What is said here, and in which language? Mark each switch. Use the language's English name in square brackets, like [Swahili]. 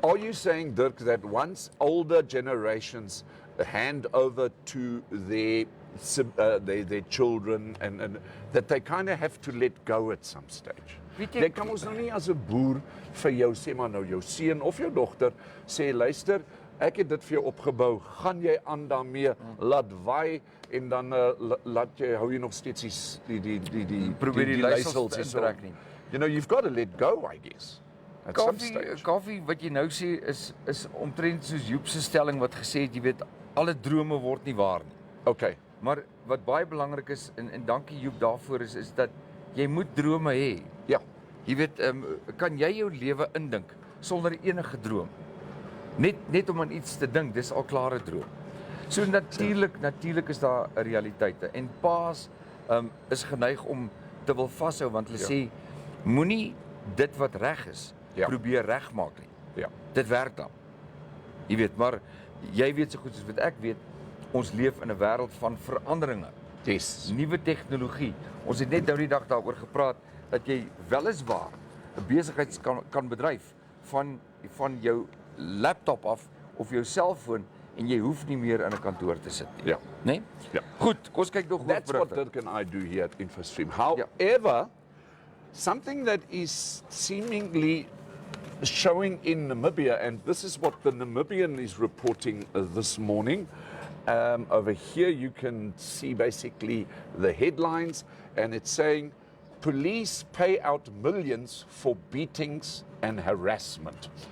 [English] Are you saying, Dirk, that once older generations hand over to their their children, and that they kind of have to let go at some stage. [Afrikaans] Weet jy- Jy kan ons nou nie as 'n boer vir jou sê maar nou jou seun of jou dogter sê luister, ek het dit vir jou opgebou, gaan jy aan daarmee, laat waai en dan laat jy hou jy nog steeds die Probeer die leiersels en so. intrek nie. [English] You know, you've got to let go, I guess. At some stage. [Afrikaans] Kaufee wat jy nou sê is omtrent soos Joep se stelling wat gesê het, jy weet, alle drome word nie waar nie. [English] Okay. [Afrikaans] Maar wat baie belangrik is en dankie Joep daarvoor is dat jy moet drome hê. Ja. Jy weet, kan jy jou lewe indink sonder enige droom? Net om aan iets te dink, dis al klare droom. So natuurlik is daar 'n realiteite en paas is geneig om te wil vashou want hulle sê moenie dit wat reg is probeer regmaak nie. Ja. Dit werk dan. Jy weet, maar jy weet so goed soos wat ek weet, ons leef in 'n wêreld van veranderinge. [English] Yes. [Afrikaans] Nuwe tegnologie. Ons het net nou die dag daaroor gepraat dat jy weliswaar 'n besigheid kan bedryf van jou laptop af of jou selfoon en jy hoef nie meer in 'n kantoor te sit nie. Ja. Nee? Ja. Goed, kom ons kyk nog [English] That's what [Afrikaans] hoofberigte. [English] Dirk and I do here at InfoStream. However, something that is seemingly showing in Namibia, and this is what the Namibian is reporting this morning. Over here you can see basically the headlines, and it's saying police pay out millions for beatings and harassment.